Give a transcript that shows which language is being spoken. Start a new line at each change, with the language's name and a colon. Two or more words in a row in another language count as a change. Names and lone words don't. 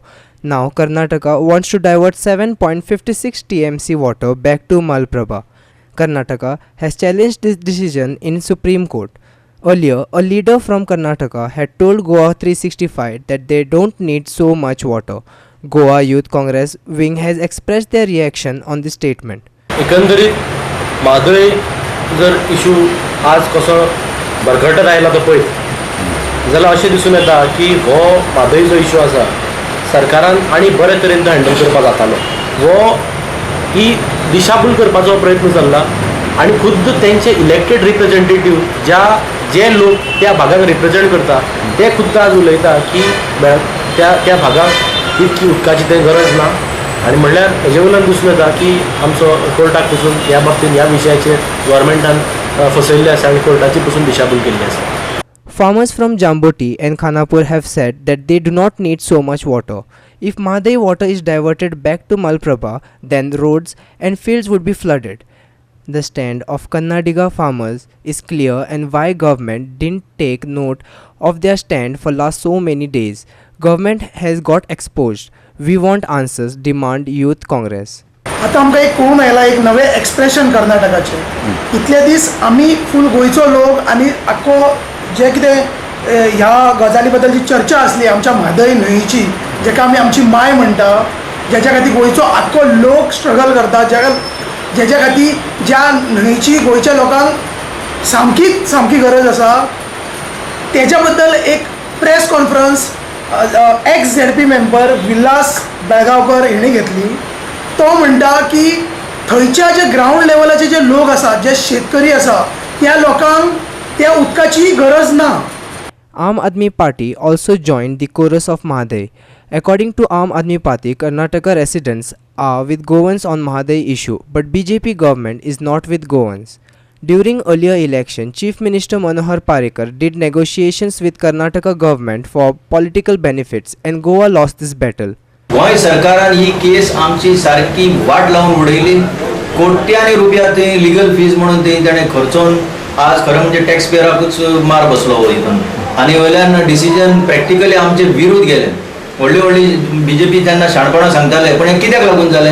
English: Now Karnataka wants to divert 7.56 TMC water back to Malaprabha. Karnataka has challenged this decision in Supreme Court. Earlier, a leader from Karnataka had told GOA365 that they don't need so much water. Goa Youth Congress wing has expressed their reaction on this statement.
Konkani: एकंदरीत म्हादय जर इशू आज कसो भरकटत आयला तो पळय जाल्यार अशें दिसून येता की हो म्हादय जो इशू आसा सरकारान आनी बरे तरेन तो हँडल करपाक जातालो. वो ही दिशाभूल करपाचो प्रयत्न चल्ला आनी खुद्द तेंचे
English: elected representative
Konkani: जे लोक त्या भागाक रिप्रेझेंट करता ते खुद्द आज उलयता की त्या भागाक इतकी उदकाची थंय गरज ना आनी म्हणल्यार हेजे वयल्यान दिसून येता की आमचो कोर्टाक पसून ह्या बाबतींत ह्या विशयाचेर गव्हर्मेंटान फसयल्ले आसा आनी कोर्टाची पसून दिशाभूल केल्ली आसा.
English: Farmers from Jamboti and Khanapur have said that they do not need so much water. If Madai water is diverted back to Malaprabha, then roads and fields would be flooded. The stand of Kannadiga farmers is clear, and why government didn't take note of their stand for last so many days. Government has got exposed. We want answers, demand Youth Congress.
Konkani: आता आमकां एक कळून आयला एक नवे एक्सप्रेशन कर्नाटकाचे. इतले दीस आमी फूल गोंयचो लोक आनी आख्खो जे कितें ह्या गजाली बद्दल जी चर्चा आसली आमच्या म्हादय न्हंयची जेका आमी आमची माय म्हणटा जेच्या खातीर गोंयचो आख्खो लोक स्ट्रगल करता जेच्या खातीर ज्या न्हंयची गोंयच्या लोकांक सामकी गरज आसा तेच्या बद्दल एक
English: press conference ex ZP member
Konkani: विलास बेळगांवकर हेणी घेतली. तो म्हणटा की थंयच्या जे ग्राउंड लेवलाचे जे लोक आसा जे शेतकरी आसा त्या लोकांक त्या उदकाची गरज ना.
English: Aam Aadmi Party also joined the chorus of Madai. According to Aam Aadmi Party, Karnataka residents are with Goans on Madai issue, but BJP government is not with Goans. During earlier election, Chief Minister Manohar Parrikar did negotiations with Karnataka government for political benefits, and Goa lost this battle.
Konkani: गोंय सरकारान ही केस आमची सारकी वाट लावून उडयली. कोट्यांनी रुपया थंय लिगल फीज म्हणून तेणे खर्चोवन आज खरं म्हणजे टॅक्स पेयराकूच मार बसलो वयतून आनी वयल्यान
English: decision practically
Konkani: आमचे विरोध गेले. व्हडली BJP तेन्ना शाणपणां सांगताले पण हें कित्याक लागून जालें.